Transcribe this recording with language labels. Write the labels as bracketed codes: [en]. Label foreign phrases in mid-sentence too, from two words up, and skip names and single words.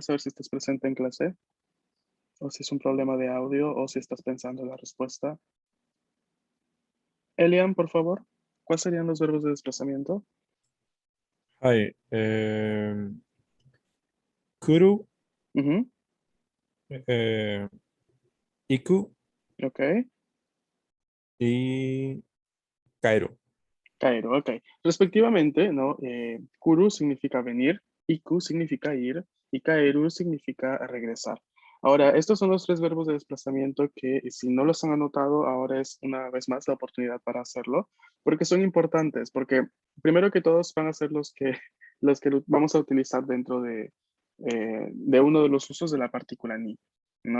[es] saber si estás presente en clase, o si es un problema de audio, o si estás pensando en la respuesta. Elian, por favor, ¿cuáles serían los verbos de desplazamiento? [ja] はい。来る、 [es] Ujú, [ja] 行く、 [es] ok. [ja] y 帰る。 [es] Cairo, ok. Respectivamente, ¿no? Kuru significa venir, iku significa ir y kaeru significa regresar. Ahora, estos son los tres verbos de desplazamiento que si no los han anotado, ahora es una vez más la oportunidad para hacerlo, porque son importantes, porque primero que todos van a ser los que vamos a utilizar dentro de uno de los usos de la partícula ni, ¿no?